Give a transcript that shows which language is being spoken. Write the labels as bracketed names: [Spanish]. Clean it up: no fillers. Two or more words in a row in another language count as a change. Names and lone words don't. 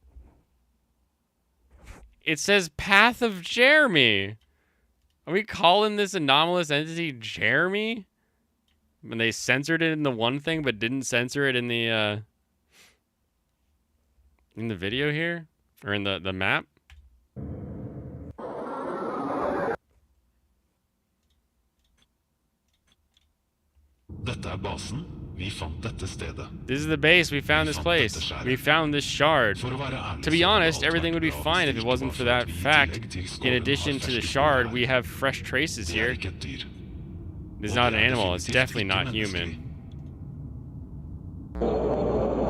[English] It says Path of Jeremy. Are we calling this anomalous entity Jeremy? And they censored it in the one thing, but didn't censor it in the video here? Or in the map? [Norwegian] Dette basen. Vi fant dette stedet. [English] This is the base. We found this place. We found this shard. To be honest, everything would be fine if it wasn't for that fact. In addition to the shard, we have fresh traces here. This is not an animal. It's definitely not human.